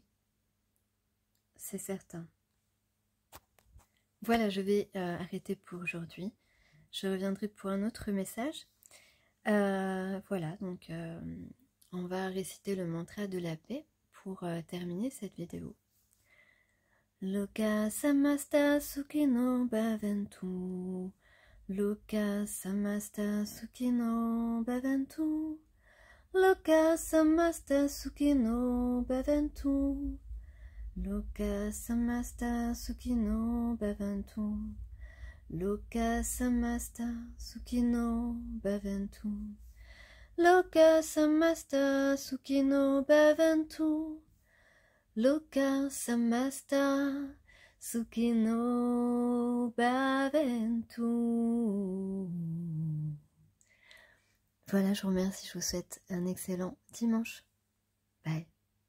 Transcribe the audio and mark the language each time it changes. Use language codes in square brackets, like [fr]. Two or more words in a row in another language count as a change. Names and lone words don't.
[fr] C'est certain. Voilà, je vais arrêter pour aujourd'hui. Je reviendrai pour un autre message. Voilà, donc on va réciter le mantra de la paix pour terminer cette vidéo. [sa] Loka samasta sukhino bhavantu. Loka samasta sukhino bhavantu. Loka samasta sukhino bhavantu. Loka samasta sukhino bhavantu. Loka samasta sukhino bhavantu. Loka samasta sukhino bhavantu. Loka samasta sukhino bhavantu. [fr] Voilà, je vous remercie, je vous souhaite un excellent dimanche. Bye.